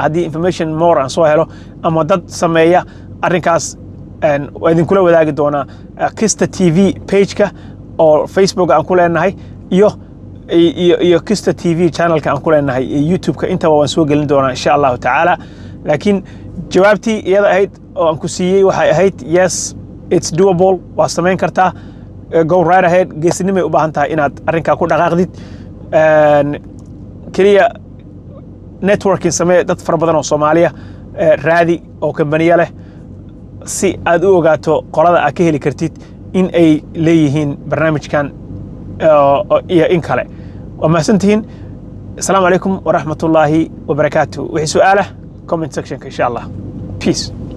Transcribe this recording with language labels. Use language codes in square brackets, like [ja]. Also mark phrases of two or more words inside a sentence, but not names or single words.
[so] haddii [en] information more [so] aan soo helo ama dad sameeya arrinkaas waa idinkula wadaagi doonaa Kista TV page-ka oo Facebook aan ku leenahay iyo Kista TV channelka aan ku leenahay YouTube-ka intaba waan soo gelin doonaa [ar] إن شاء الله تعالى. [so] laakiin jawaabtii iyada ahayd oo aan ku siiyey waxay ahayd [en] yes it's doable, [so] waa samayn kartaa, [en] go right ahead. [so] geesinimay u baahan tahay inaad arrinkaa ku dhaqaaqdid. keliya networking samee dad fara badan oo Soomaaliya raadi oo kambaniya leh si aad u ogaato qolada aad ka heli kartid in ay leeyihiin barnaamijkan iyo in kale. waa mahadsantihiin. [ar] السلام عليكم ورحمة الله وبركاته. وحي سؤاله [en] comment section [ar] إن شاء الله. [en] Peace.